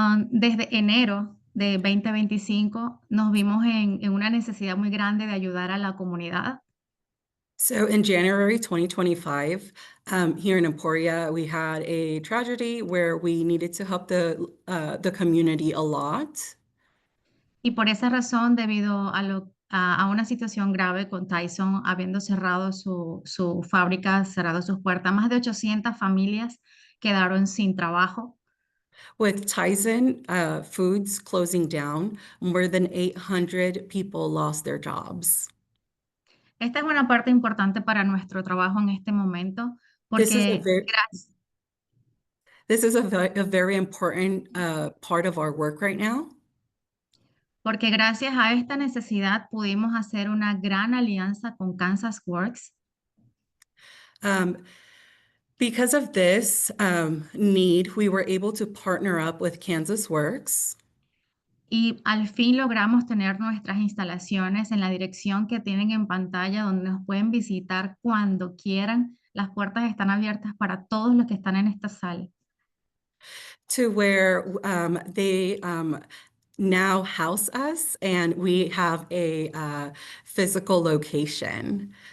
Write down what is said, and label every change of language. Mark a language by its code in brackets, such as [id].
[es] Desde enero de 2025 nos vimos en una necesidad muy grande de ayudar a la comunidad. [en] So in January 2025, here in Emporia, we had a tragedy where we needed to help the community a lot. [es] Y por esa razón, debido a una situación grave con Tyson, habiendo cerrado su fábrica, cerrado sus puertas, más de 800 familias quedaron sin trabajo. [en] With Tyson Foods closing down, more than 800 people lost their jobs. [es] Esta es una parte importante para nuestro trabajo en este momento, [en] This is a [es] porque [en] very, this is a very important part of our work right now. [es] porque gracias a esta necesidad pudimos hacer una gran alianza con Kansas Works. [en] Because of this need, we were able to partner up with Kansas Works. [es] Y al fin logramos tener nuestras instalaciones en la dirección que tienen en pantalla, donde nos pueden visitar cuando quieran. Las puertas están abiertas para todos los que están en esta sala. [en] To where they now house us, and we have a physical location.